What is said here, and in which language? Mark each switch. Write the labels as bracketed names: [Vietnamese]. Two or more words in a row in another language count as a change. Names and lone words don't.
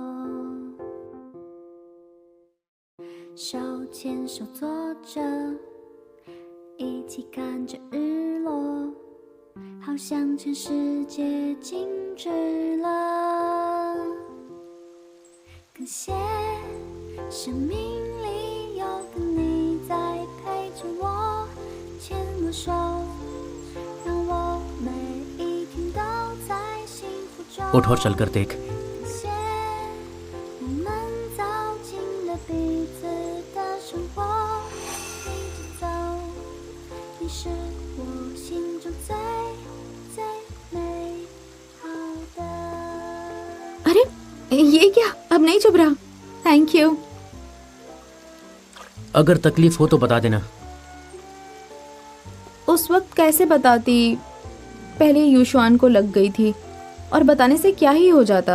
[Chinese] 手牵手坐着，一起看着日落，好像全世界静止了。感谢生命里有个你在陪着我，牵我手，让我每一天都在幸福中。 [Hindi] उठ और चलकर देख। [Chinese] 感谢我们走进了彼此的生活，一直走，你是我心中最最美好的。 [Hindi] अरे ये क्या? अब नहीं चुभ रहा। [English] thank you. [Hindi] अगर तकलीफ हो तो बता देना। उस वक्त कैसे बताती? पहले युशुआन को लग गई थी, और बताने से क्या ही हो जाता।